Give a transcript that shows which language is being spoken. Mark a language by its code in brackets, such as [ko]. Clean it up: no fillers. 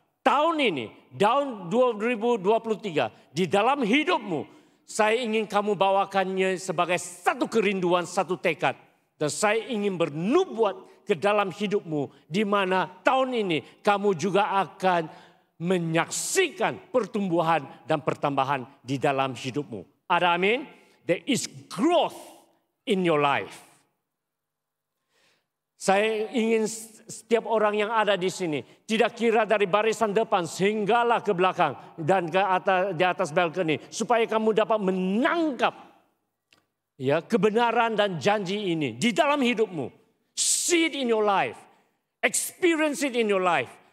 [ms] Tahun ini, tahun 2023, di dalam hidupmu, saya ingin kamu bawakannya sebagai satu kerinduan, satu tekad. Dan saya ingin bernubuat ke dalam hidupmu, di mana tahun ini kamu juga akan menyaksikan pertumbuhan dan pertambahan di dalam hidupmu. Ada amin? [en] There is growth in your life. [ms] Saya ingin setiap orang yang ada di sini, tidak kira dari barisan depan sehinggalah ke belakang dan ke atas, di atas balkoni, supaya kamu dapat menangkap ya kebenaran dan janji ini di dalam hidupmu. [en] See it in your life, experience it in your life.